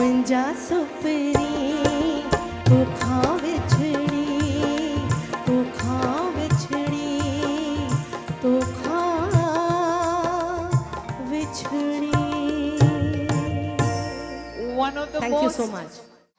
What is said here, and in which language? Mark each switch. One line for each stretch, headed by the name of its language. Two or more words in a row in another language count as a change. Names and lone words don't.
Sindhi: जा सुपरी उखा विछड़ी उखा विछड़ी उखा विछड़ी।
English: One of the Thank you most so much.